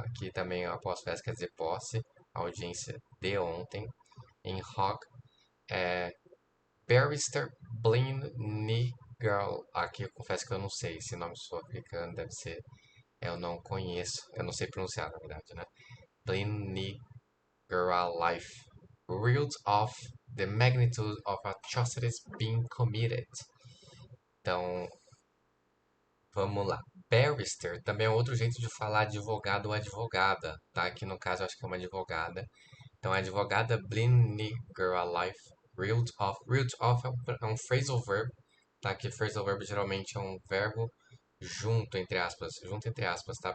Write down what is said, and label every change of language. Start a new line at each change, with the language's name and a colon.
Portuguese: Aqui também após festa quer dizer posse, audiência de ontem, em Hague, é Barrister Blin Nigel. Aqui eu confesso que eu não sei, esse nome sul-africano deve ser. Eu não conheço, eu não sei pronunciar, na verdade, né?
English: Blin Life reeled off the magnitude of atrocities being committed.
Portuguese: Então, vamos lá. Barrister também é outro jeito de falar advogado ou advogada, tá? Aqui no caso eu acho que é uma advogada. Então, a advogada Blinny Life reeled off. Reeled off é um phrasal verb, tá? Que phrasal verb geralmente é um verbo junto entre aspas, tá?